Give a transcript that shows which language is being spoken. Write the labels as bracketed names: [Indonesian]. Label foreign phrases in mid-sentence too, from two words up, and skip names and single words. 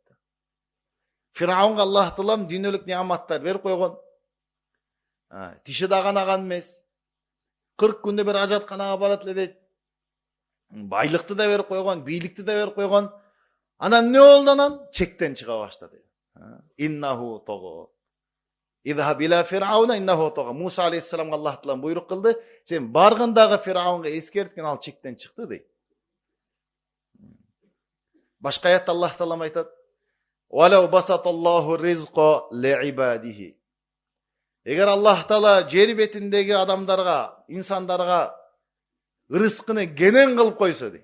[Kyrgyz] Фираунга Аллах таалам дүйнөлүк неаматтар берип койгон. Тиши да канаган эмес. 40 күндө бир ажатканага барат эле дейт. Байлыкты да берип койгон, бийликти да берип койгон. Анан эмне болду анан? Чектен чыга баштады. [Arabic] إنه طغى. اذهب إلى فرعون إنه طغى. [Kyrgyz] Муса алейхиссаламга Аллах таалам буйрук кылды. Сен баргындагы Фираунга эскерткин, ал чектен чыкты дейт. Башка аятта Аллах таалам айтат: [Arabic] "ولو بسط الله الرزق لعباده". [Kyrgyz] Эгер Аллах таала жер бетиндеги адамдарга, инсандарга ырыскыны кенен кылып койсо дейт.